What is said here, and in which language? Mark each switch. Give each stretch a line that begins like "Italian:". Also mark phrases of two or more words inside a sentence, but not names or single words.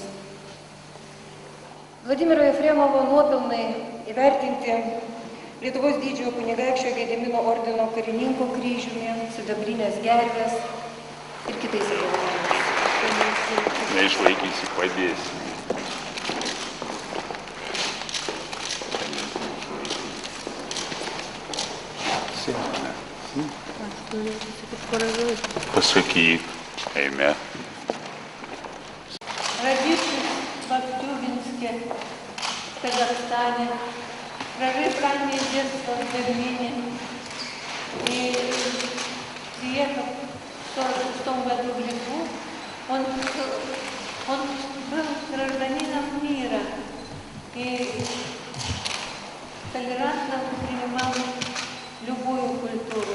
Lithuanian: Vladimiro Jefremovo nuopelnai įvertinti Lietuvos didžiojo kunigaikščio Gedimino ordino karininko kryžiumi, sidabrinės gervės ir kitais apdovanojimais. Neišlaikysi, padėsi. Pasakyk, eime.
Russian: Родившись в Актюбинске, Казахстане, прожив раннее детство в Берлине и приехав в 1946 году в Литву, он был гражданином мира и толерантно принимал любую культуру.